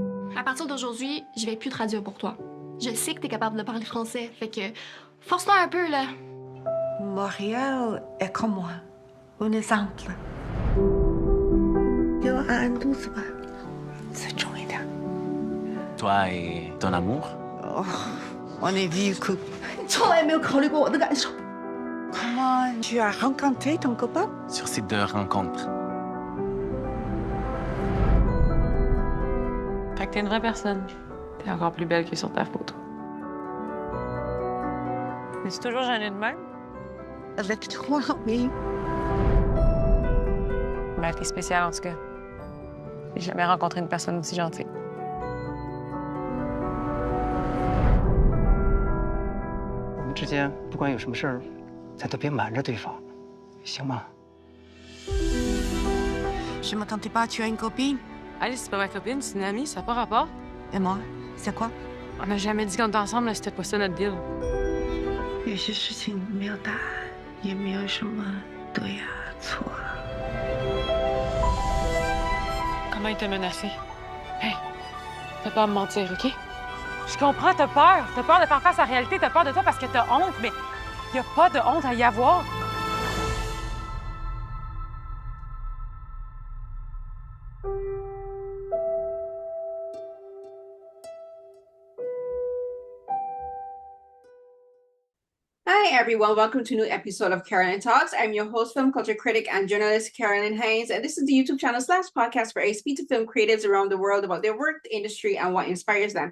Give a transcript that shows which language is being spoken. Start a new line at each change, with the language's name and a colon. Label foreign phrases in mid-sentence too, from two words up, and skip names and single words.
French: À partir d'aujourd'hui, je vais plus traduire pour toi. Je sais que t'es capable de parler français, fait que force-toi un peu, là. Montréal est comme moi, un exemple.
Chinese: 给我按按肚子吧，再重一点。
French: Toi et ton amour? Oh, on est vieux couple.
Chinese: 你从来没有考虑过我的感受。
French: Comment tu as rencontré ton copain? Sur ces deux rencontres. Fait que t'es une vraie personne. T'es encore plus belle que sur ta photo. Mais c'est toujours gêné de même? Avec toi, oui. Ben, t'es spéciale en tout cas. J'ai jamais rencontré une personne aussi gentille.
Chinese: 我们之间不管有什么事儿，咱都别瞒着对方，行吗？
French: Je m'attendais pas, tu as une copine? Alice, c'est pas ma copine, c'est une amie, ça n'a pas rapport. Et moi? C'est quoi? On n'a jamais dit qu'on était ensemble, là, c'était pas ça notre deal.
Chinese: 有些事情没有答案，也没有什么对呀错。
French: Comment il t'a menacé? Hey, t'as peur de mentir, OK? Je comprends, t'as peur. T'as peur de faire face à la réalité, t'as peur de toi parce que t'as honte, mais y a pas de honte à y avoir.
English: Hi, everyone. Welcome to a new episode of Carolyn Talks. I'm your host, film culture critic, and journalist Carolyn Haynes, and this is the YouTube channel / podcast where I speak to film creatives around the world about their work, the industry, and what inspires them.